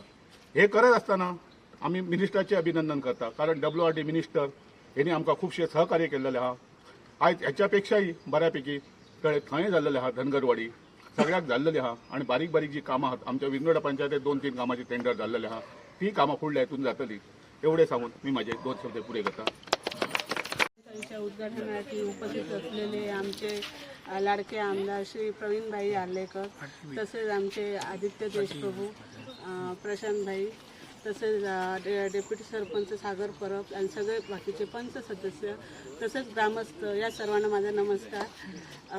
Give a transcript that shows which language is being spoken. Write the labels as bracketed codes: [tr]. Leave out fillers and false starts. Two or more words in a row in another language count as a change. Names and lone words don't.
[kok] हे करत आसतना आमी मिनिस्टराचें अभिनंदन करता, कारण WRD मिनिस्टर हेणी आमकां खुबशे सहकार्य केल्लेले आहा. आयज हेच्या पेक्षाय बऱ्यापैकी तळे थंय जाल्लेले आहा, धनगरवाडी सगळ्याक जाल्लेली आहा. आणि बारीक बारीक जी कामां आहात आमच्या विनोडा पंचायतीत 2-3 कामांची टेंडर जाल्लेले आहा, ती कामां फुडल्या हितून जातली. [mr] एवढे सांगून मी माझे 2 शब्द पुरे करता. गणपतीच्या उद्घाटनासाठी उपस्थित असलेले आमचे लाडके आमदार श्री प्रवीणभाई आर्लेकर, तसेच आमचे आदित्य देशप्रभू, प्रशांतभाई, तसेच डेप्युटी सरपंच सागर परब आणि सगळे बाकीचे पंच सदस्य तसेच ग्रामस्थ या सर्वांना माझा नमस्कार.